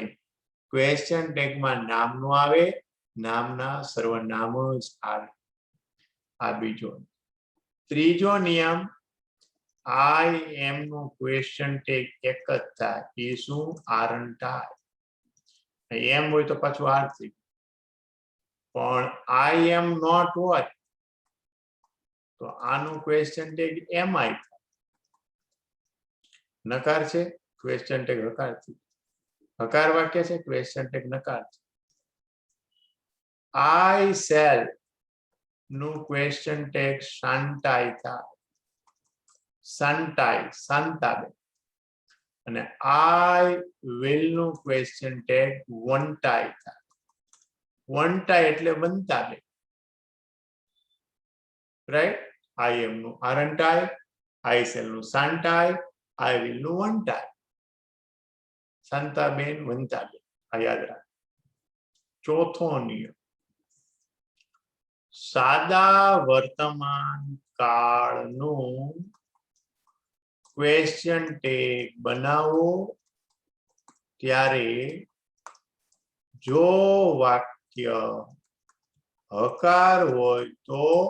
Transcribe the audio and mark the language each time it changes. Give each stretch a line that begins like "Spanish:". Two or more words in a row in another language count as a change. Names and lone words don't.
English: question tag-માં
Gujarati: નામનું આવે, નામના સર્વનામ જ આવે. આ બીજો. ત્રીજો નિયમ
English: I am
Gujarati: નો ક્વેશ્ચન ટેગ એક જ થાય. એ શું?
English: aren't I.
Gujarati: એમ હોય તો પાછું આર થઈ. પણ
English: I am not
Gujarati: હોય તો આનું
English: question tag am I
Gujarati: થાય. નકાર છે,
English: question tag
Gujarati: હકાર થી. હકાર વાક્ય છે,
English: question tag
Gujarati: નકાર છે.
English: I shall
Gujarati: નું
English: question tag
Gujarati: શાંતાઈ થાય. શાંતાઈ, શાંતાબેન. અને
English: I will
Gujarati: નું
English: question tag
Gujarati: વંટાઈ થાય. વંટાઈ એટલે બનતાબેન. રાઈટ?
English: I am નું આરંટાઈ, I shall નું શાંતાઈ, I will નું વંટાઈ.
Gujarati: શાંતાબેન, વંતાબેન. આ યાદ રાખ. ચોથો નિયમ, સાદા વર્તમાન કાળનું
English: question tag
Gujarati: બનાવો ત્યારે જો વાક્ય હકાર હોય તો